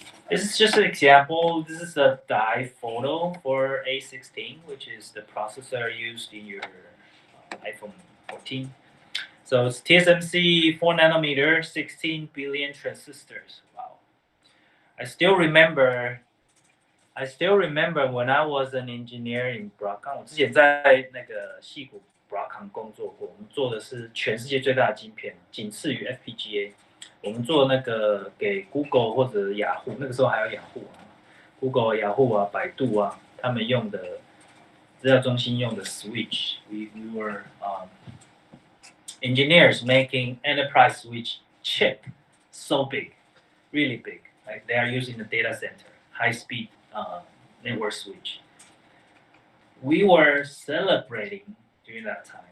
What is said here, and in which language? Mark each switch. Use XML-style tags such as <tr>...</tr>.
<en>This is just an example. This is a die photo for A16, which is the processor used in your iPhone 14. So it's TSMC 4 nanometer, 16 billion transistors. Wow. I still remember when I was an engineer in Broadcom.</en> <zh>我之前在那个矽谷 Broadcom 工作过，我们做的是全世界最大的晶片，仅次于 FPGA。我们做那个给 Google 或者雅虎，那个时候还有雅虎啊 ，Google、雅虎啊、百度啊，他们用的资料中心用的 switch。</zh> <en>We were engineers making enterprise switch chip so big, really big. Like they are using the data center, high speed network switch. We were celebrating during that time.</en>